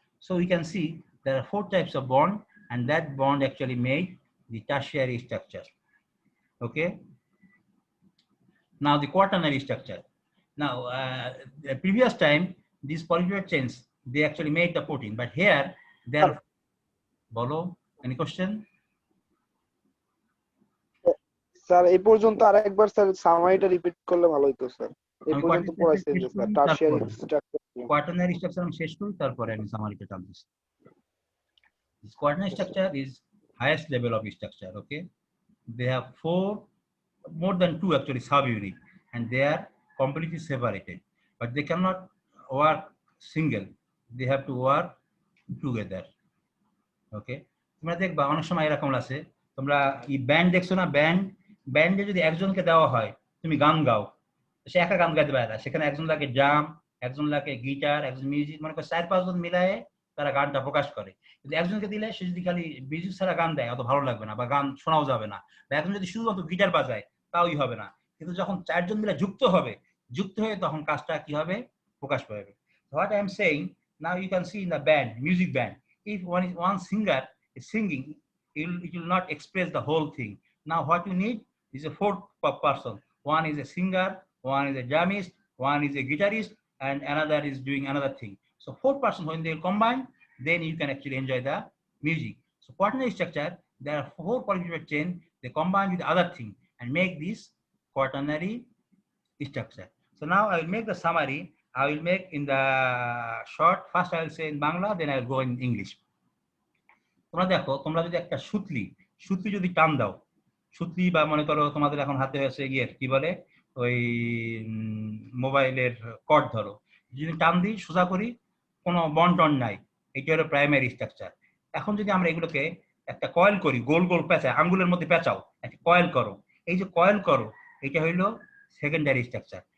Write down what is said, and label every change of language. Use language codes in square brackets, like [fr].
[en] So we can see there are 4 types of bond, and that bond actually made the tertiary structure. Okay. Now the quaternary structure. Now the previous time these polypeptide chains, they actually made the protein, but here they are. Bolo, any question? [bn] Sir এই পর্যন্ত আরেকবার sir সামারিটা repeat করলে ভালো হতো sir. এই পর্যন্ত পড়াইছেন যে sir tertiary structure, quaternary structure আমি শেষ করি, তারপরে আমি সামারিটা টানতেছি। [en] This quaternary structure is highest level of structure. Okay, they have 4, more than 2 actually subunit, and they are completely separated, but they cannot work single, they have to work together. [bn] Okay, তোমরা দেখবা অনেক সময় এরকম আছে, তোমরা এই band দেখছো না, ব্যান্ডে যদি একজনকে দেওয়া হয় তুমি গান গাও, সে একা গান গাইতে পারে না, সেখানে একজন লাগে ড্রাম, একজন লাগে গিটার, একজন মিউজিক, মনে করো 4-5 জন মিলায়ে তারা গানটা প্রকাশ করে। কিন্তু একজনকে দিলে সে যদি খালি মিউজিক ছাড়া গান দেয় অত ভালো লাগবে না, বা গান শোনাও যাবে না, বা একজন যদি শুধুমাত্র গিটার বাজায় তাওই হবে না। কিন্তু যখন 4 জন মিলে যুক্ত হয়ে তখন কাজটা কি হবে, প্রকাশ পাবে। [en] What I am saying, now you can see in the band, music band, if one singer is singing, it will not express the whole thing. Now what you need is a 4th person. One is a singer, one is a drummist, one is a guitarist, and another is doing another thing. So 4 persons, when they combine, then you can actually enjoy the music. So quaternary structure, there are 4 polypeptide chain, they combine with other thing and make this quaternary structure. So now I will make the summary. I will make in the short, first I will say in Bangla, then I will go in English. [bn] তোমরা দেখো, তোমরা যদি একটা সুতলি যদি টান দাও, সুতলি বা মনে করো তোমাদের এখন হাতে আছে গিয়ে কি বলে ওই মোবাইলের কর্ড, ধরো যদি টান দিই সোজা করি, কোনো বন্টন নাই, এটা হলো প্রাইমারি স্ট্রাকচার। এখন যদি আমরা এগুলোকে একটা কয়েল করি, গোল গোল পেঁচায়, আঙ্গুলের মধ্যে পেঁচাও, একটা কয়েল করো, এই যে কয়েল করো, এটা হইলো সেকেন্ডারি স্ট্রাকচার।